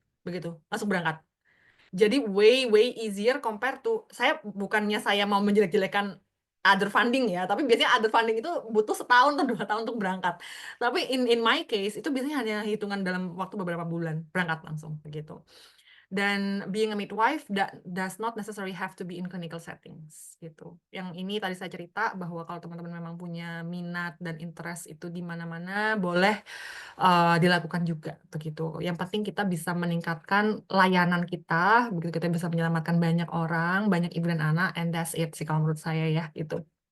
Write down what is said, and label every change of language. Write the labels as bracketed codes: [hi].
[id] Begitu, langsung berangkat. Jadi [en] way easier compare to [id] bukannya saya mau menjelek-jelekan other funding ya, tapi biasanya other funding itu butuh 1 tahun atau 2 tahun untuk berangkat. Tapi [en] in my case [id] itu biasanya hanya hitungan dalam waktu beberapa bulan berangkat langsung begitu. [en] Dan being a midwife does not necessarily have to be in clinical settings gitu. [id] Yang ini tadi saya cerita bahwa kalau teman-teman memang punya minat dan interest itu di mana-mana boleh dilakukan juga begitu. Yang penting kita bisa meningkatkan layanan kita, begitu kita bisa menyelamatkan banyak orang, banyak ibu dan anak, [en] and that's it [id] sih kalau menurut saya ya gitu.